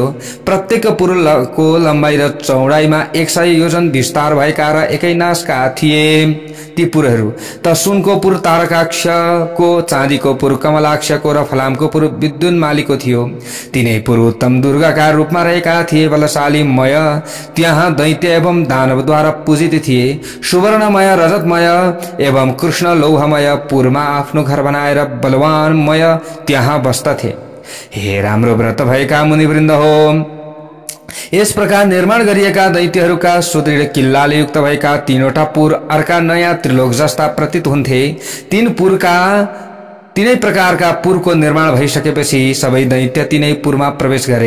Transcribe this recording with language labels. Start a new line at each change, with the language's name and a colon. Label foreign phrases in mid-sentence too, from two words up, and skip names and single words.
Nepali: प्रत्येक पुरको लम्बाइ र चौडाइमा 100 योजन विस्तार भएका र एकै नासका थिए। ती पुरहरू त सुनको पुर तारकाक्षको, चाँदीको पुर कमलाक्षको र फलामको पुर विद्युन्मालीको थियो। तिनै पुर उत्तम दुर्गाका रूपमा रहेका थिए। बलशालीमय त्यहाँ दैत्य एवं दानवद्वारा पूजित थिए। सुवर्णमय, रजतमय एवं कृष्ण लौहमय पुरमा आफ्नो घर बनाएर बलवानमय त्यहाँ बस्दथे। हे राम्रो व्रत भएका मुनिवृन्द हो, यस प्रकार निर्माण गरिएका दैत्यहरूका सुदृढ किल्लाले युक्त भएका तीनवटा पुर अर्का नयाँ त्रिलोक जस्ता प्रतीत हुन्थे। तीनै प्रकारका पुरको निर्माण भइसकेपछि सबै दैत्य तीनै पुरमा प्रवेश गरे।